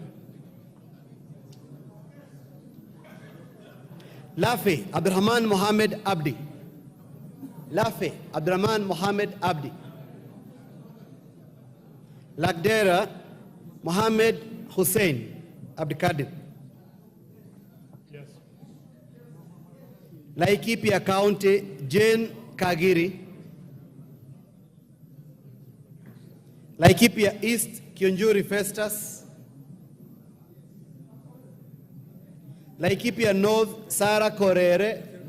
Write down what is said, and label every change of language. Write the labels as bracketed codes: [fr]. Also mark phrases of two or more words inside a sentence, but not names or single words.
[en] Lafe, Abdurrahman Mohamed Abdi. Lafe, Abdurrahman Mohamed Abdi. Lagdera, Mohamed Hussein Abdikadir. Yes. Laikipia County, Jane Kagiri. Laikipia East, Kionjuri Festus. Laikipia North, Sarah Korere.